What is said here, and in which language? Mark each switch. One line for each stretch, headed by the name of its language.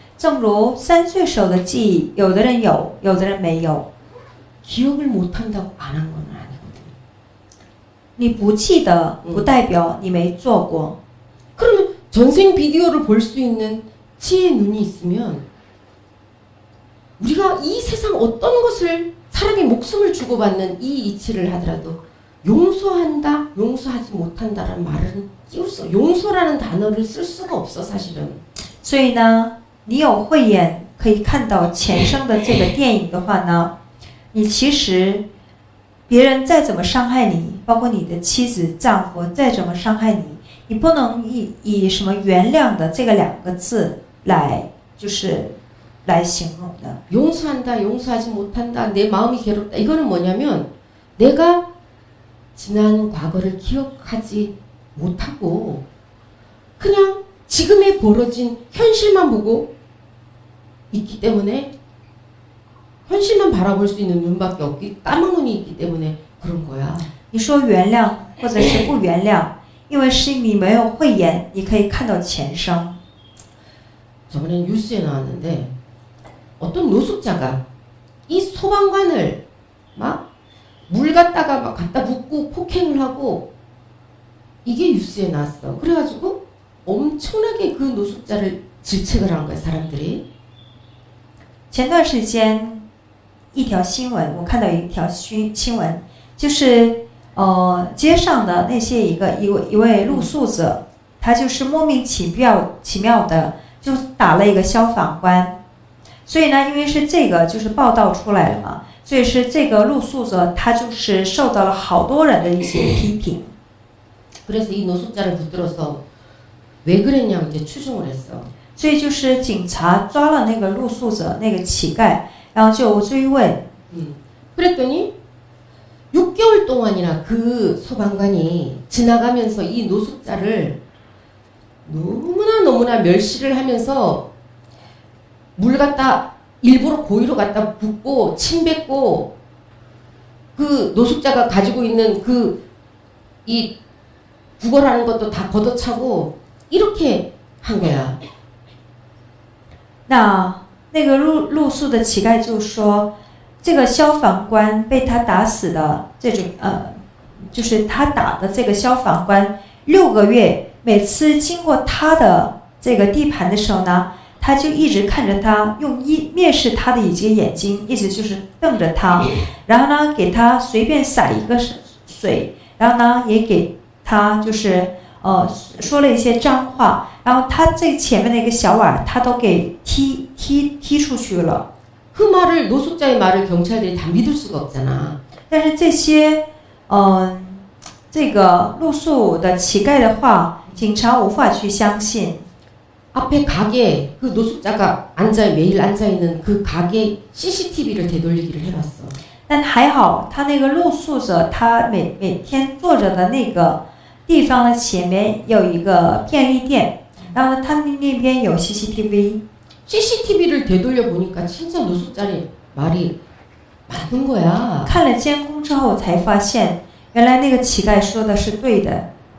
Chinese: 正如3岁时候的记忆，有的人有，有的人没有。
Korean: 기억을 못한다고 안 한 건 아니거든.
Chinese: 你不记得，不代表你没做过。
Korean: 그러면 전생 비디오를 볼 수 있는 지혜의 눈이 있으면 우리가 이 세상 어떤 것을 사람이 목숨을 주고받는 이 이치를 하더라도 용서한다, 용서하지 못한다라는 말은 띄울 수, 용서라는 단어를 쓸 수가 없어 사실은.
Chinese: 所以呢，你有慧眼可以看到前生的这个电影的话呢，你其实别人再怎么伤害你，包括你的妻子、丈夫再怎么伤害你，你不能以什么原谅的这个2个字来来形容的。
Korean: 용서한다, 용서하지 못한다, 내 마음이 괴롭다. 이거는 뭐냐면 내가 지난 과거를 기억하지 못하고 그냥 지금에 벌어진 현실만 보고 있기 때문에 현실만 바라볼 수 있는 눈밖에 없기 까만 눈이 있기 때문에 그런 거야.
Chinese: 你说原谅或者是不原谅，因为是你没有慧眼，你可以看到前生。
Korean: 저번에 뉴스에 나왔는데 어떤 노숙자가 이 소방관을 막 물 갖다가 막 갖다 붓고 폭행을 하고 이게 뉴스에 나왔어. 그래가지고 엄청나게 그 노숙자를 질책을 한 거야 사람들이.
Chinese: 前段时间一条新闻，我看到一条新闻，就是街上的那些一位露宿者，他就是莫名其妙的就打了一个消防官，所以呢，因为是这个就是报道出来了嘛，所以是这个露宿者他就是受到了好多人的一些批评。
Korean: 그래서 이 노숙자를 붙들어서 왜 그랬냐고 이제 추궁을 했어.
Chinese: 所以就是警察抓了那个露宿者那个乞丐，然后就追问。
Korean: 그랬더니 6개월 동안이나 그 소방관이 지나가면서 이 노숙자를 너무나 멸시를 하면서 물 갖다 일부러 고의로 갖다 붓고 침 뱉고 그 노숙자가 가지고 있는 그 이 구걸하는 것도 다 걷어차고 이렇게 한 거야.
Chinese: 那个露宿的乞丐就说，这个消防官被他打死的这种就是他打的这个消防官6个月，每次经过他的这个地盘的时候呢，他就一直看着他，用蔑视他的一个眼睛，一直就是瞪着他，然后呢给他随便洒一个水，然后呢也给他就是说了一些脏话，然后他这前面的一个小碗他都给踢出去了。
Korean: 그 말을 노숙자의 말을 경찰들이 다 믿을 수가 없잖아.
Chinese: 但是这些这个露宿的乞丐的话，警察无法去相信。
Korean: 앞에 가게 그 노숙자가 매일 앉아 있는 그 가게 CCTV를 되돌리기를 해봤어.
Chinese: 但还好，他那个露宿者他每天坐着的那个地方的前面有一个便利店，然后他那边有 CCTV。
Korean: CCTV를 되돌려 보니까 진짜 노숙자의 말이 맞는 거야.
Chinese: 看了监控之后才发现，原来那个乞丐说的是对的。